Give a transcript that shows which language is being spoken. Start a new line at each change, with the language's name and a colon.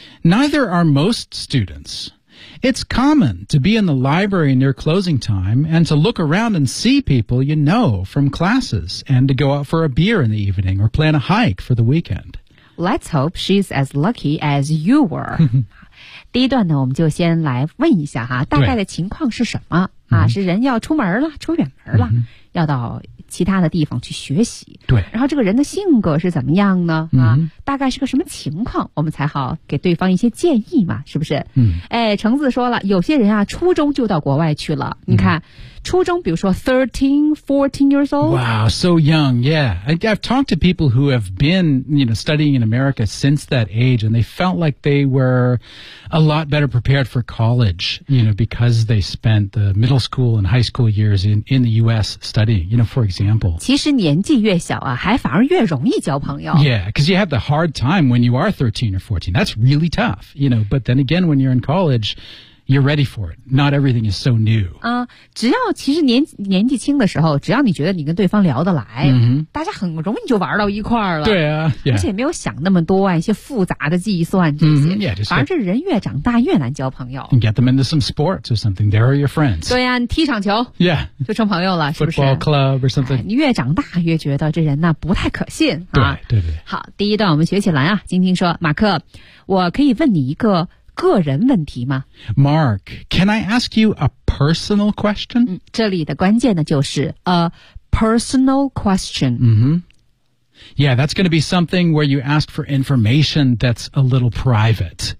English: Neither are most students. It's common to be in the library near closing time and to look around and see people you know from classes and to go out for a beer in the evening or plan a hike for the weekend. Let's hope she's as lucky as you were.
Chinese: 第一段呢，我们就先来问一下哈，大概的情况是什么？啊，是人要出门了，出远门了、嗯、要到其他的地方去学习。对。然后这个人的性格是怎么样呢、嗯、啊，大概是个什么情况，我们才好给对方一些建议嘛，是不是？嗯。哎，橙子说了，有些人啊初中就到国外去了、嗯、你看初中比如说
English: 13,14 years old。 Wow, so young, yeah. I've talked to people who have been, you know, studying in America since that age, and they felt like they were a lot better prepared for college, you know, because they spent the middle school and high school years in the U.S. studying, you know, for example.
Chinese: 其实年纪越小啊还反而越容易交朋友。
English: Yeah, because you have the hard time when you are 13 or 14. That's really tough, you know, but then again, when you're in college,You're ready for it. Not everything is so new.
Chinese: 只要其实年纪轻的时候，只要你觉得你跟对方聊得来、
English: mm-hmm.
Chinese: 大家很容易就玩到一块儿了。对啊、
English: yeah.
Chinese: 而且没有想那么多啊，一些复杂的计算这些。
English: Mm-hmm. Yeah, just
Chinese: 反而这人越长大越难交朋友。
English: And get them into some sports or something. They're your friends.
Chinese: 对啊，你踢场球。
English: Yeah.
Chinese: 就成朋友了，是不是
English: ?Football club or something.、
Chinese: 哎、你越长大越觉得这人呢不太可信。对、啊、对对。好，第一段我们学起来啊，晶晶说，马克，我可以问你一个个人问题吗
English: ？Mark, can I ask you a personal question?、
Chinese: 嗯、这里的关键呢就是
English: a personal question. Mm-hmm. Yeah, that's going to be something where you ask for information that's a little private.